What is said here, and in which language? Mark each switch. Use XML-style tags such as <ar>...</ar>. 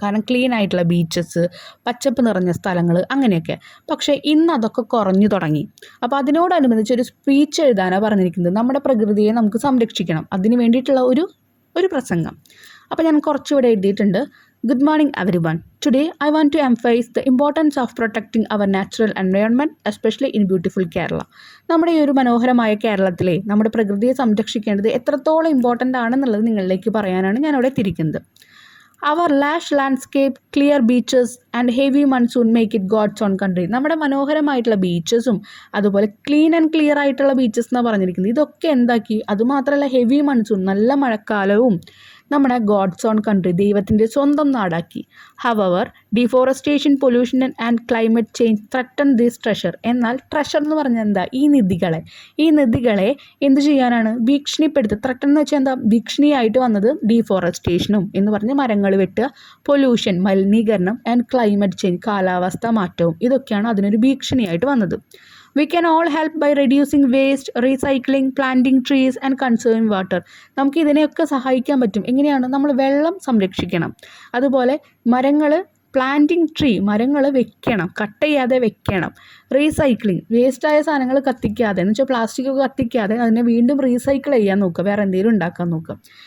<ml>കാരണം ക്ലീൻ ആയിട്ടുള്ള ബീച്ചസ്, പച്ചപ്പ് നിറഞ്ഞ സ്ഥലങ്ങൾ, അങ്ങനെയൊക്കെ. പക്ഷേ ഇന്ന് അതൊക്കെ കുറഞ്ഞു തുടങ്ങി. അപ്പോൾ അതിനോടനുബന്ധിച്ച് ഒരു സ്പീച്ച് എഴുതാനാണ് പറഞ്ഞിരിക്കുന്നത്. നമ്മുടെ പ്രകൃതിയെ നമുക്ക് സംരക്ഷിക്കണം, അതിന് വേണ്ടിയിട്ടുള്ള ഒരു പ്രസംഗം. അപ്പോൾ ഞാൻ കുറച്ചുകൂടെ എഴുതിയിട്ടുണ്ട്.</ml> <en>Good morning everyone. Today I want to emphasize the importance of protecting our natural environment, especially in beautiful Kerala.</en> <ml>നമ്മുടെ ഈ ഒരു മനോഹരമായ കേരളത്തിലെ നമ്മുടെ പ്രകൃതിയെ സംരക്ഷിക്കേണ്ടത് എത്രത്തോളം ഇമ്പോർട്ടൻ്റ് ആണെന്നുള്ളത് നിങ്ങളിലേക്ക് പറയാനാണ് ഞാൻ അവിടെ തിരിക്കുന്നത്.</ml> <en>Our lush landscape, clear beaches and heavy monsoon make it God's own country.</en> <ml>നമ്മുടെ മനോഹരമായിട്ടുള്ള ബീച്ചസും അതുപോലെ ക്ലീൻ ആൻഡ് ക്ലിയർ ആയിട്ടുള്ള ബീച്ചസ് എന്നാണ് പറഞ്ഞിരിക്കുന്നത്. ഇതൊക്കെ എന്താക്കി, അതുമാത്രമല്ല ഹെവി മൺസൂൺ, നല്ല മഴക്കാലവും നമ്മുടെ ഗോഡ്സ് ഓൺ കൺട്രി, ദൈവത്തിൻ്റെ സ്വന്തം നാടാക്കി.</ml> <en>However deforestation, pollution and climate change threaten this treasure.</en> <ml>എന്നാൽ ട്രഷർ എന്ന് പറഞ്ഞാൽ എന്താ, ഈ നദികളെ എന്ത് ചെയ്യാനാണ്, ഭീഷണിപ്പെടുത്തുക. ത്രട്ടൺ എന്ന് വെച്ചാൽ എന്താ, ഭീഷണിയായിട്ട് വന്നത് ഡീഫോറസ്റ്റേഷനും എന്ന് പറഞ്ഞ് മരങ്ങൾ വെട്ടുക, പൊല്യൂഷൻ മലിനീകരണം, ആൻഡ് ക്ലൈമറ്റ് ചേഞ്ച് കാലാവസ്ഥ മാറ്റവും, ഇതൊക്കെയാണ് അതിനൊരു ഭീഷണിയായിട്ട് വന്നത്.</ml> <en>We can all help by reducing waste, recycling, planting trees and conserving water.</en> <ml>നമുക്ക് ഇതിനെയൊക്കെ സഹായിക്കാൻ പറ്റും. എങ്ങനെയാണ്, നമ്മൾ വെള്ളം സംരക്ഷിക്കണം, അതുപോലെ പ്ലാന്റിങ് ട്രീ, മരങ്ങൾ വെക്കണം, കട്ട് ചെയ്യാതെ വെക്കണം. റീസൈക്ലിങ്, വേസ്റ്റായ സാധനങ്ങൾ കത്തിക്കാതെ, എന്ന് വെച്ചാൽ പ്ലാസ്റ്റിക്കൊക്കെ കത്തിക്കാതെ അതിനെ വീണ്ടും റീസൈക്കിൾ ചെയ്യാൻ നോക്കുക, വേറെ എന്തെങ്കിലും ഉണ്ടാക്കാൻ നോക്കുക.</ml>